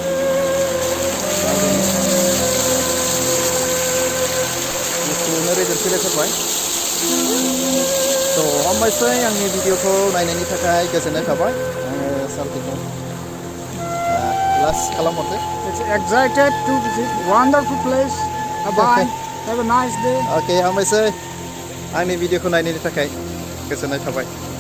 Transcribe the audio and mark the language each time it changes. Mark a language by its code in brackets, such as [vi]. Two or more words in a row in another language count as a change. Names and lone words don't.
[brx] गुसुनो रेजेक्ट स' हामबायसै आंनि भिडिअखौ नायनायनि थाखाय गोजोननाय थाबाय आङो सारखौ लास्ट खालामहरदो [en] It's excited to visit wonderful place. Bye. Have a nice day. [brx] अके हामबायसै आंनि भिडिअखौ नायनायनि थाखाय गोजोननाय थाबाय